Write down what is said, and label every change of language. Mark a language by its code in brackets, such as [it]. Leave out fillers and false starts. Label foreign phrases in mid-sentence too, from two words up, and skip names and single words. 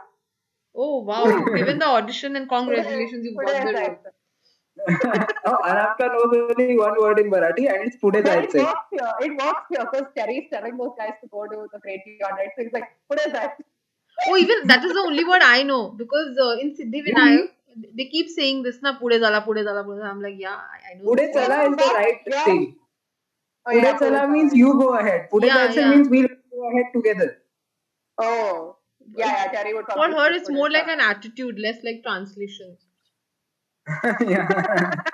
[en] Oh wow, you've given the audition and congratulations, you've got the role. Oh, Anamka knows only one word in Marathi and it's पुढे But it जायचंय. works here. It works here because Terry's telling those guys to go to the Great Beyond, right? So he's like, what is that? Oh, even that is the only word I know because in Siddhivinayak they keep saying this na [mr] पुढे झाला, पुढे झाला, पुढे झाला. [en] I'm like, yeah, I know पुढे this No, word. चला no, is the but right yeah. thing. Oh, पुढे yeah, चला Pudichala, means yeah. you go ahead. पुढे Yeah, जायचंय yeah. means we'll go ahead together. Oh, yeah, yeah. Terry would For probably her, say it's more like an Pudichala. attitude, less like translation. Yeah.